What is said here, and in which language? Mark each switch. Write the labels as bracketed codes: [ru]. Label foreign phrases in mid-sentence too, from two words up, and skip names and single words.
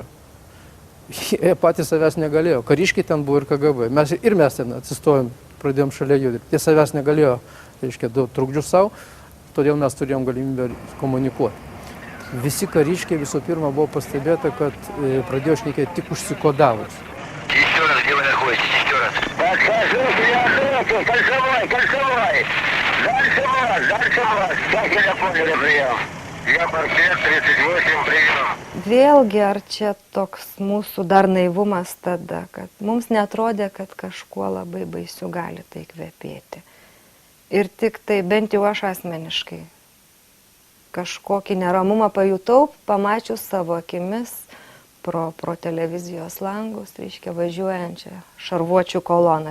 [lt] Jie patys savęs negalėjo. Kariškiai ten buvo ir KGB. Mes ten atsistojom, pradėjom šalia jų dirbti. Jie savęs negalėjo, reiškia, daug trukdžių savo, todėl mes turėjom galimybę komunikuoti. Visi kariškiai visų pirma buvo pastebėta, kad pradėjo šnekėti tik užsikodavus. [ru] Еще раз, где вы находитесь? Еще раз. Подхожу, я ответил, кольцевой. Дальше вас. Как я понял, прием? Я портрет 38, прием. [lt] Vėlgi, ar čia toks mūsų dar naivumas tada, kad mums netrodė, kad kažkuo labai baisiu gali tai kvepėti. Ir tik tai, bent jau aš asmeniškai, kažkokį neramumą pajutau, pamačius savo akimis pro televizijos langus, reiškia, važiuojančią šarvuočių koloną.